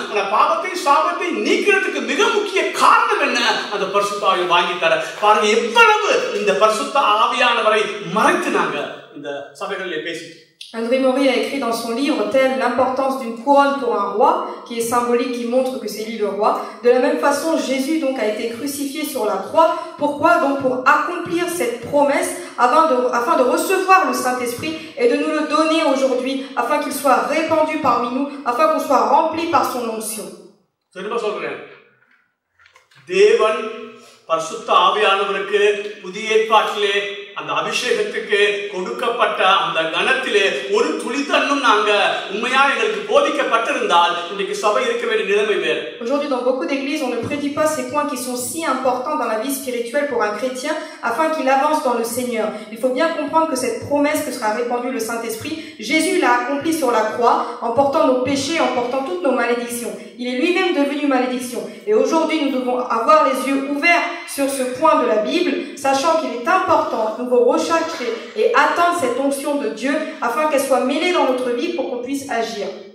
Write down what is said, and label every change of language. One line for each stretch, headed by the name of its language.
Tamil: அந்த பாவத்தை சாபத்தை நீக்கிறதுக்கு மிக முக்கிய காரணம் என்ன? அந்த பரிசுத்த ஆவியை வாங்கி தர. பாருங்க எவ்வளவு இந்த பரிசுத்த ஆவியானவரை மறைத்துனாங்க இந்த சபைகளிலே பேசிட்டு.
French: André Maury a écrit dans son livre tel l'importance d'une couronne pour un roi, qui est symbolique, qui montre que c'est lui le roi. De la même façon, Jésus donc a été crucifié sur la croix. Pourquoi? Donc pour accomplir cette promesse, afin de recevoir le Saint-Esprit et de nous le donner aujourd'hui, afin qu'il soit répandu parmi nous, afin qu'on soit rempli par son onction.
Tamil: தேவன் பரிசுத்த ஆவியானவருக்கு புதிய ஏற்பாட்டிலே அந்த அபிஷேகத்துக்கு கொடுக்கப்பட்ட அந்த கணத்திலே ஒரு துளி தன்னும் நாங்க உண்மையா எங்களுக்கு போதிக்கப்பட்டிருந்தால் இன்னைக்கு சபை இருக்க வேண்டிய நிலைமை வேறு.
French: Aujourd'hui dans beaucoup d'églises on ne prédit pas ces points qui sont si importants dans la vie spirituelle pour un chrétien afin qu'il avance dans le Seigneur. Il faut bien comprendre que cette promesse que sera répandue le Saint-Esprit, Jésus l'a accomplie sur la croix en portant nos péchés, en portant toutes nos malédictions. Il est lui-même devenu malédiction. Et aujourd'hui nous devons avoir les yeux ouverts sur ce point de la Bible, sachant qu'il est important de nous rechercher et attendre cette onction de Dieu afin qu'elle soit mêlée dans notre vie pour qu'on puisse agir.